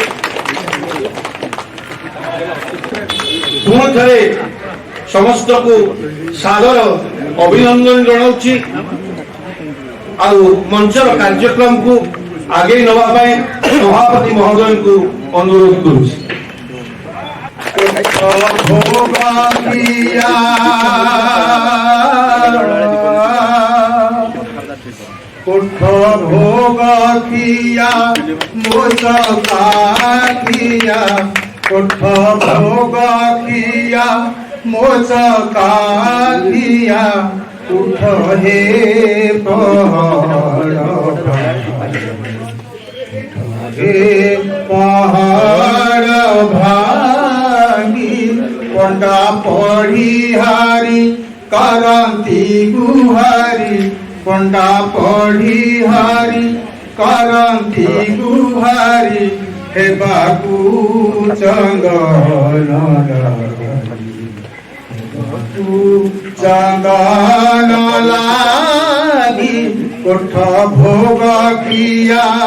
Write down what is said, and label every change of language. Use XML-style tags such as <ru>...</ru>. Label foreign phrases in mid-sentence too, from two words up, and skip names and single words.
<or>ପୁଣି ଥରେ ସମସ୍ତଙ୍କୁ ସାଦର ଅଭିନନ୍ଦନ ଜଣାଉଛି ଆଉ ମଞ୍ଚର କାର୍ଯ୍ୟକ୍ରମକୁ ଆଗେଇ ନେବା ପାଇଁ ସଭାପତି ମହୋଦୟଙ୍କୁ ଅନୁରୋଧ କରୁଛି। କୋଠ ଭୋଗ ଖିଆ ମୋଚକାଖିଆ, କୋଠ ଭୋଗ ଖିଆ ମୋଚକାଖିଆ, ଉଠ ହେ ପାହାଡ଼ ଭାଙ୍ଗି ପଣ୍ଡା ପଢ଼ିହାରି କରନ୍ତି ଗୁହାରି, ପଣ୍ଡା ପଢ଼ିହାରି କରନ୍ତି ଗୁହାରି, ହେବାକୁ ଚନ୍ଦନ ଚନ୍ଦନ ଲାଗି କୋଠ ଭୋଗ ଖିଆ।</or>